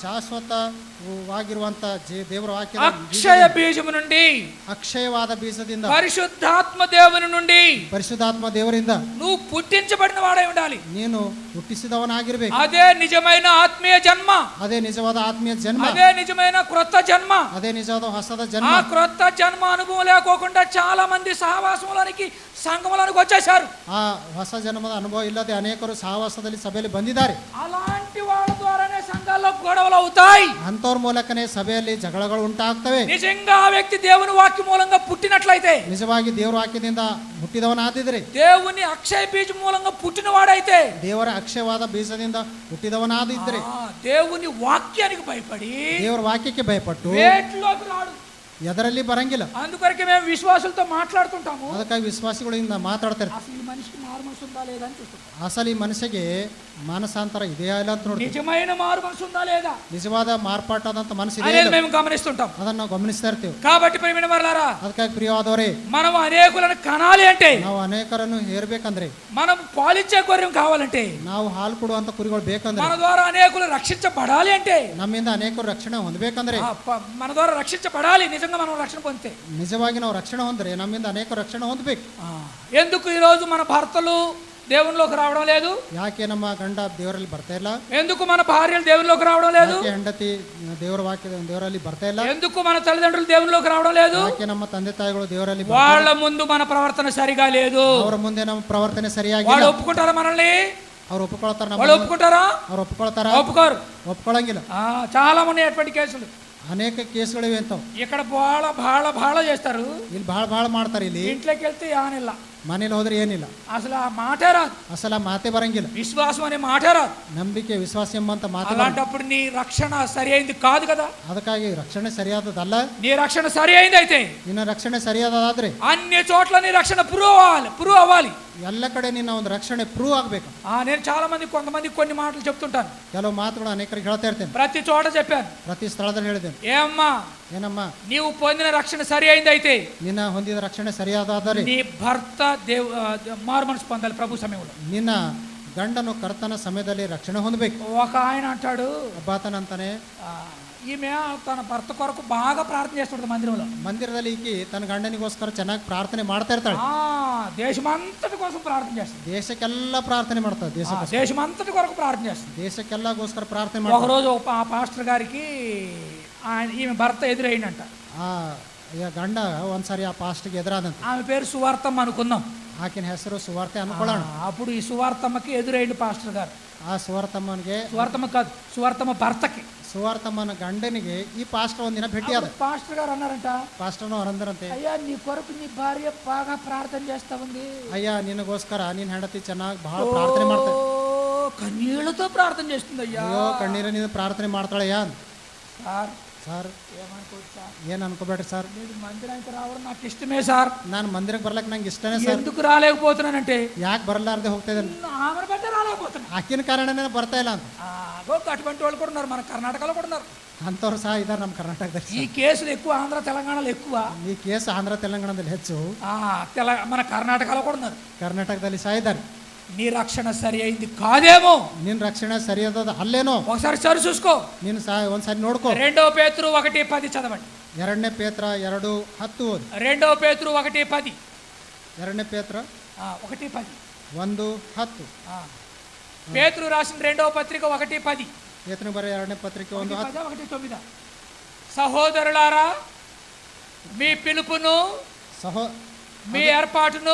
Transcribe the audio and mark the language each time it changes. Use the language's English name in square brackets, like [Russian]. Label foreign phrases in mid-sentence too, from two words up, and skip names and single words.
[Kannada] ಶಾಶ್ವತವಾಗಿರುವಂತ ದೇವರ ವಾಕ್ಯ [Telugu] అక్షయ బీజము నుండి [Kannada] ಅಕ್ಷಯವಾದ ಬೀಜದಿಂದ [Telugu] పరిశుద్ధాత్మ దేవుని నుండి [Kannada] ಪರಿಶುದ್ಧಾತ್ಮ ದೇವರಿಂದ [Telugu] నువ్వు పుట్టించబడిన వాడై ఉండాలి. [Kannada] ನೀನು ಹುಟ್ಟಿಸಿದವನಾಗಿರ್ಬೇಕು. [Telugu] అదే నిజమైన ఆత్మీయ జన్మ, [Kannada] ಅದೇ ನಿಜವಾದ ಆತ್ಮೀಯ ಜನ್ಮ, [Telugu] అదే నిజమైన క్రొత్త జన్మ. [Kannada] ಅದೇ ನಿಜವಾದ ಹೊಸದ ಜನ್ಮ. [Telugu] ఆ క్రొత్త జన్మ అనుభవం లేకోకుండా చాలా మంది సహవాసంలోనికి సంఘములోనికి వచ్చేశారు. [Kannada] ಆ ಹೊಸ ಜನ್ಮದ ಅನುಭವ ಇಲ್ಲದೆ ಅನೇಕರು ಸಹವಾಸದಲ್ಲಿ ಸಭೆಯಲ್ಲಿ ಬಂದಿದ್ದಾರೆ. [Telugu] అలాంటి వాళ్ళ ద్వారానే సంఘాల్లో గొడవలు అవుతాయి. [Kannada] ಅಂತವ್ರ ಮೂಲಕನೇ ಸಭೆಯಲ್ಲಿ ಜಗಳಗಳು ಉಂಟಾಗ್ತವೆ. [Telugu] నిజంగా ఆ వ్యక్తి దేవుని వాక్య మూలంగా పుట్టినట్లయితే, [Kannada] ನಿಜವಾಗಿ ದೇವರ ವಾಕ್ಯದಿಂದ ಹುಟ್ಟಿದವನಾದಿದ್ರೆ, [Telugu] దేవుని అక్షయ బీజ మూలంగా పుట్టినవాడైతే, [Kannada] ದೇವರ ಅಕ್ಷಯವಾದ ಬೀಜದಿಂದ ಹುಟ್ಟಿದವನಾದಿದ್ರೆ, [Telugu] దేవుని వాక్యానికి భయపడి [Kannada] ದೇವರ ವಾಕ್ಯಕ್ಕೆ ಭಯಪಟ್ಟು [Telugu] వేట్లోకి రాడు. [Kannada] ಎದರಲ್ಲಿ ಬರಂಗಿಲ್ಲ. [Telugu] అందుకొరకే మేము విశ్వాసులతో మాట్లాడుతుంటాము. [Kannada] ಅದಕ್ಕಾಗಿ ವಿಶ್ವಾಸಿಗಳಿಂದ ಮಾತಾಡ್ತಾರೆ. [Telugu] అసలు ఈ మనిషికి మారు మనసు ఉందా లేదా అని చూస్తుంటాం. [Kannada] ಅಸಲು ಈ ಮನಸ್ಸಿಗೆ ಮಾನಸಾಂತರ ಇದೆಯಾ ಇಲ್ಲ ಅಂತ ನೋಡಿ, [Telugu] నిజమైన మారు మనసు ఉందా లేదా [Kannada] ನಿಜವಾದ ಮಾರ್ಪಾಟಾದಂತ ಮನಸ್ಸಿದೆ [Telugu] అనేది మేము గమనిస్తుంటాం. [Kannada] ಅದನ್ನ ನಾವು ಗಮನಿಸ್ತಾ ಇರ್ತೀವಿ. [Telugu] కాబట్టి ప్రియమైన వారలారా, [Kannada] ಅದಕ್ಕಾಗಿ ಪ್ರಿಯವಾದವರೇ, [Telugu] మనం అనేకులను కనాలి అంటే, [Kannada] ನಾವು ಅನೇಕರನ್ನು ಹೇರ್ಬೇಕಂದ್ರೆ, [Telugu] మనం పాలిచ్చే గొర్రెం కావాలంటే, [Kannada] ನಾವು ಹಾಲು ಕೊಡುವಂತ ಕುರಿಗಳು ಬೇಕಂದ್ರೆ, [Telugu] మన ద్వారా అనేకులు రక్షించబడాలి అంటే, [Kannada] ನಮ್ಮಿಂದ ಅನೇಕರು ರಕ್ಷಣೆ ಹೊಂದಬೇಕಂದ್ರೆ, [Telugu] మన ద్వారా రక్షించబడాలి, నిజంగా మనం రక్షణ పొందితే, [Kannada] ನಿಜವಾಗಿ ನಾವು ರಕ್ಷಣೆ ಹೊಂದ್ರೆ ನಮ್ಮಿಂದ ಅನೇಕರು ರಕ್ಷಣೆ ಹೊಂದಬೇಕು. [Telugu] ఎందుకు ఈరోజు మన భర్తలు దేవునిలోకి రావడం లేదు? [Kannada] ಯಾಕೆ ನಮ್ಮ ಗಂಡ ದೇವರಲ್ಲಿ ಬರ್ತಾ ಇಲ್ಲ? [Telugu] ఎందుకు మన భార్యలు దేవునిలోకి రావడం లేదు? [Kannada] ಯಾಕೆ ಹೆಂಡತಿ ದೇವರ ವಾಕ್ಯ ದೇವರಲ್ಲಿ ಬರ್ತಾ ಇಲ್ಲ? [Telugu] ఎందుకు మన తల్లిదండ్రులు దేవునిలోకి రావడం లేదు? [Kannada] ಯಾಕೆ ನಮ್ಮ ತಂದೆ ತಾಯಿಗಳು ದೇವರಲ್ಲಿ [Telugu] వాళ్ళ ముందు మన ప్రవర్తన సరిగా లేదు. [Kannada] ಅವರ ಮುಂದೆ ನಮ್ಮ ಪ್ರವರ್ತನೆ ಸರಿಯಾಗಿಲ್ಲ. [Telugu] వాళ్ళు ఒప్పుకుంటారా మనల్ని? [Kannada] ಅವ್ರು ಒಪ್ಪಿಕೊಳ್ತಾರ? [Telugu] వాళ్ళు ఒప్పుకుంటారా? [Kannada] ಅವ್ರು ಒಪ್ಪಿಕೊಳ್ತಾರ? [Telugu] ఒప్పుకోరు. [Kannada] ಒಪ್ಕೊಳ್ಳಂಗಿಲ್ಲ. [Telugu] చాలా మంది అటువంటి కేసులు, [Kannada] ಅನೇಕ ಕೇಸ್ಗಳಿವೆ ಅಂತ. [Telugu] ఇక్కడ బాಳ చేస్తారు, [Kannada] ಇಲ್ಲಿ ಭಾಳ ಮಾಡ್ತಾರೆ. ಇಲ್ಲಿ [Telugu] ఇంట్లోకి వెళ్తే ఆనిಲ್ಲ, [Kannada] ಮನೇಲಿ ಹೋದ್ರೆ ಏನಿಲ್ಲ, [Telugu] అసలు ఆ మాటే రాదు, [Kannada] ಅಸಲ ಮಾತೆ ಬರಂಗಿಲ್ಲ, [Telugu] విశ్వాసం అనే మాటే రాదు. [Kannada] ನಂಬಿಕೆ ವಿಶ್ವಾಸ ಎಂಬಂತ ಮಾತು. [Telugu] అలాంటప్పుడు నీ రక్షణ సరి అయింది కాదు కదా. [Kannada] ಅದಕ್ಕಾಗಿ ರಕ್ಷಣೆ ಸರಿಯಾದದಲ್ಲ. [Telugu] నీ రక్షణ సరి అయింది అయితే, [Kannada] ನಿನ್ನ ರಕ್ಷಣೆ ಸರಿಯಾದಾದ್ರೆ [Telugu] అన్ని చోట్ల నీ రక్షణ ప్రూవ్ అవ్వాలి. [Kannada] ಎಲ್ಲ ಕಡೆ ನಿನ್ನ ಒಂದು ರಕ್ಷಣೆ ಪ್ರೂವ್ ಆಗ್ಬೇಕು. [Telugu] నేను చాలా మంది కొంతమంది కొన్ని మాటలు చెప్తుంటాను, [Kannada] ಕೆಲವು ಮಾತುಗಳು ಅನೇಕರಿಗೆ ಹೇಳ್ತಾ ಇರ್ತೇನೆ, [Telugu] ప్రతి చోట చెప్పాను. [Kannada] ಪ್ರತಿ ಸ್ಥಳದಲ್ಲಿ ಹೇಳಿದ್ದೇನೆ. [Telugu] ఏమ్మా, [Kannada] ಏನಮ್ಮ, [Telugu] నీవు పొందిన రక్షణ సరి అయింది అయితే, [Kannada] ನಿನ್ನ ಹೊಂದಿದ ರಕ್ಷಣೆ ಸರಿಯಾದಾದರೆ [Telugu] నీ భర్త మారు మనసు పొందాలి ప్రభు సమయంలో. [Kannada] ನಿನ್ನ ಗಂಡನು ಕರ್ತನ ಸಮಯದಲ್ಲಿ ರಕ್ಷಣೆ ಹೊಂದಬೇಕು. [Telugu] ఒక ఆయన అంటాడు, [Kannada] ಅಬ್ಬಾತನಂತಾನೆ, [Telugu] ఈమె తన భర్త కొరకు బాగా ప్రార్థన చేస్తుంటది మందిరంలో. [Kannada] ಮಂದಿರದಲ್ಲಿ ಈಕಿ ತನ್ನ ಗಂಡನಿಗೋಸ್ಕರ ಚೆನ್ನಾಗಿ ಪ್ರಾರ್ಥನೆ ಮಾಡ್ತಾ ಇರ್ತಾಳೆ. [Telugu] దేశమంతటి కోసం ప్రార్థన చేస్తుంది. [Kannada] ದೇಶಕ್ಕೆಲ್ಲ ಪ್ರಾರ್ಥನೆ ಮಾಡ್ತಾಳೆ. [Telugu] దేశమంతటి కొరకు ప్రార్థన చేస్తుంది. [Kannada] ದೇಶಕ್ಕೆಲ್ಲಗೋಸ್ಕರ ಪ್ರಾರ್ಥನೆ [Telugu] ఒక [Kannada] ಮಾಡ್ತಾಳೆ. [Telugu] రోజు ఆ పాస్టర్ గారికి ఈమె భర్త ఎదురైందంట. [Kannada] ಗಂಡ ಒಂದ್ಸರಿ ಆ ಪಾಸ್ಟ್ಗೆ ಎದುರಾದಂತೆ. [Telugu] ఆమె పేరు సువార్తమ్మ అనుకుందాం. [Kannada] ಆಕಿನ ಹೆಸರು ಸುವಾರ್ತೆ ಅನ್ಕೊಳ್ಳೋಣ. [Telugu] అప్పుడు ఈ సువార్తమ్మకి ఎదురైండు పాస్టర్ గారు. [Kannada] ಆ ಸುವಾರ್ತಮ್ಮನಿಗೆ, [Telugu] సువార్తమ్మ కాదు, సువార్తమ్మ భర్తకి, [Kannada] ಸುವಾರ್ತಮ್ಮನ ಗಂಡನಿಗೆ ಈ ಪಾಸ್ಟರ್ ಒಂದಿನ ಭೇಟಿ ಆದ. [Telugu] పాస్టర్ గారు అన్నారంట, [Kannada] ಪಾಸ್ಟರ್ನು ಅವರಂದ್ರಂತೆ, [Telugu] అయ్యా నీ కొరకు నీ భార్య బాగా ప్రార్థన చేస్తా ఉంది. [Kannada] ಅಯ್ಯ ನಿನಗೋಸ್ಕರ ನಿನ್ನ ಹೆಂಡತಿ ಚೆನ್ನಾಗಿ ಬಹಳ ಪ್ರಾರ್ಥನೆ ಮಾಡ್ತಾಳೆ. [Telugu] కన్నీళ్లతో ప్రార్థన చేస్తుంది. అయ్యా, [Kannada] ಅಯ್ಯೋ ಕಣ್ಣೀರಿನಿಂದ ಪ್ರಾರ್ಥನೆ ಮಾಡ್ತಾಳಯ್ಯ. [Telugu] సార్ [Kannada] ಏನ್ ಅನ್ಕೋಬೇಡ್ರಿ ಸರ್, [Telugu] మీరు మందిరానికి రావడం నాకు ఇష్టమే సార్. [Kannada] ನಾನು ಮಂದಿರಕ್ಕೆ ಬರ್ಲಕ್ ನಂಗೆ ಇಷ್ಟನೇ ಸರ್. [Telugu] ఎందుకు రాలేకపోతున్నానంటే, [Kannada] ಯಾಕೆ ಬರಲಾರ್ದೆ ಹೋಗ್ತಾ ಇದ್ದಾನೆ, [Telugu] ఆమెను బట్టే రాలేకపోతున్నా. [Kannada] ಆಕಿನ ಕಾರಣನೇ ಬರ್ತಾ ಇಲ್ಲ ಅಂತ. [Telugu] అటువంటి వాళ్ళు కూడా ఉన్నారు, మన కర్ణాటకలో కూడా ఉన్నారు. [Kannada] ಅಂಥವ್ರು ಸಹ ಇದ್ದಾರೆ ನಮ್ಮ ಕರ್ನಾಟಕದಲ್ಲಿ. [Telugu] ఈ కేసులు ఎక్కువ ఆంధ్ర తెలంగాణలో ఎక్కువ. [Kannada] ಈ ಕೇಸ್ ಆಂಧ್ರ ತೆಲಂಗಾಣದಲ್ಲಿ ಹೆಚ್ಚು, [Telugu] మన కర్ణాటకలో కూడా ఉన్నారు. [Kannada] ಕರ್ನಾಟಕದಲ್ಲಿ ಸಹ ಇದ್ದಾರೆ. [Telugu] నీ రక్షణ సరి అయింది కాదేమో, [Kannada] ನಿನ್ನ ರಕ್ಷಣೆ ಸರಿಯಾದ ಅಲ್ಲೇನೋ, [Telugu] ఒకసారి సరి చూసుకో. [Kannada] ನೀನು ಸಹ ಒಂದ್ಸರಿ ನೋಡ್ಕೋ. [Telugu] 2 పేతురు 1:10 చదవండి. [Kannada] ಎರಡನೇ ಪೇತ್ರ 2:10 ಓದಿ. [Telugu] 2 పేతురు 1:10. [Kannada] ಎರಡನೇ ಪೇತ್ರ [Telugu] 1:10. [Kannada] 1:10. [Telugu] పేతురు రాసిన 2వ పత్రిక 1:10. [Kannada] ಪೇತುರು ಬರೆ ಎರಡನೇ ಪತ್ರಿಕ 1:10. [Telugu] 1:9. సహోదరులారా, మీ పిలుపును, మీ ఏర్పాటును,